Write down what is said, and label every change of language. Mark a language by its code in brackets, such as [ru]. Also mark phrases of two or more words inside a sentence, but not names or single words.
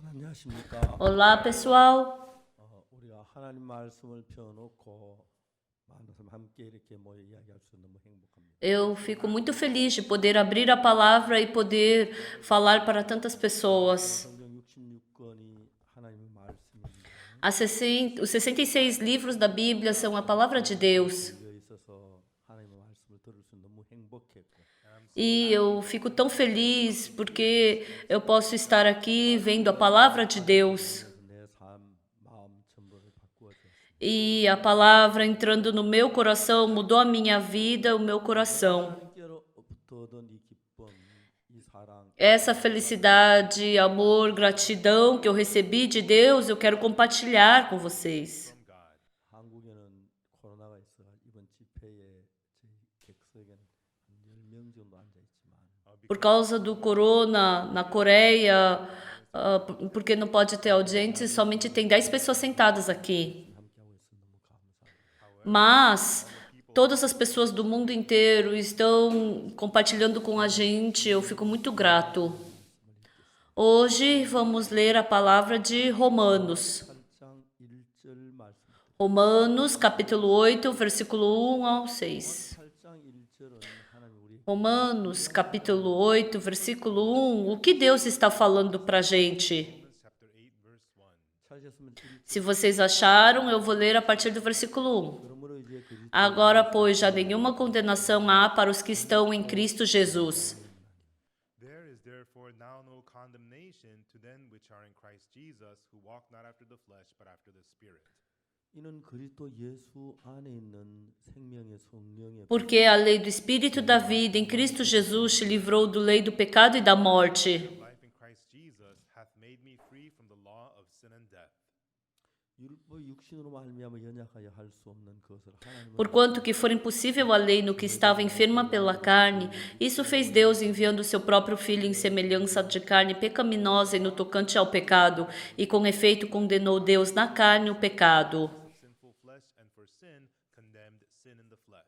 [ko] 안녕하십니까? [pt] Olá, pessoal. [ko] 우리가 하나님 말씀을 펴놓고 만나서 함께 이렇게 모여 이야기할 수 너무 행복합니다. [pt] Eu fico muito feliz de poder abrir a palavra e poder falar para tantas pessoas. [ko] 성경 66권이 하나님의 말씀입니다. [pt] Os 66 livros da Bíblia são a palavra de Deus. [ko] 여기 있어서 하나님의 말씀을 들을 수 너무 행복했고 [pt] E eu fico tão feliz porque eu posso estar aqui vendo a palavra de Deus. [ko] 그래서 내 삶, 마음 전부를 바꾸어 주었습니다. [pt] E a palavra entrando no meu coração mudou a minha vida, o meu coração. [ko] 하나님께로부터 얻은 이 기쁨, 이 사랑 [pt] Essa felicidade, amor, gratidão que eu recebi de Deus, eu quero compartilhar com vocês. [ko] 한국에는 코로나가 있어 이번 집회에 저희 객석에는 한 10명 정도 앉아 있지만 [pt] Por causa do corona na Coreia, porque não pode ter audiência, somente tem 10 pessoas sentadas aqui. [ko] 함께하고 있어 너무 감사합니다. [pt] Mas todas as pessoas do mundo inteiro estão compartilhando com a gente, eu fico muito grato. Hoje vamos ler a palavra de Romanos. [ko] 8장 1절 말씀. [pt] Romanos, capítulo 8, versículo 1 ao 6. [ko] 8장 1절은 하나님 우리 [pt] Romanos, capítulo 8, versículo 1. O que Deus está falando para a gente? [ko] 찾으셨으면 [pt] Se vocês acharam, eu vou ler a partir do versículo 1. [ko] 그러므로 이제 그 [pt] Agora, pois, já nenhuma condenação há para os que estão em Cristo Jesus. [en] There is therefore now no condemnation to them which are in Christ Jesus, who walk not after the flesh, but after the Spirit. [ko] 이는 그리스도 예수 안에 있는 생명의 성령의 [pt] Porque a lei do Espírito da vida em Cristo Jesus te livrou do lei do pecado e da morte. [en] Life in Christ Jesus hath made me free from the law of sin and death. [ko] 율법 육신으로 말미암아 연약하여 할 수 없는 것을 하나님은 [pt] Porquanto que for impossível a lei no que estava enferma pela carne, isso fez Deus enviando o seu próprio Filho em semelhança de carne pecaminosa e no tocante ao pecado, e com efeito condenou Deus na carne o pecado, [en] Sinful flesh, and for sin condemned sin in the flesh.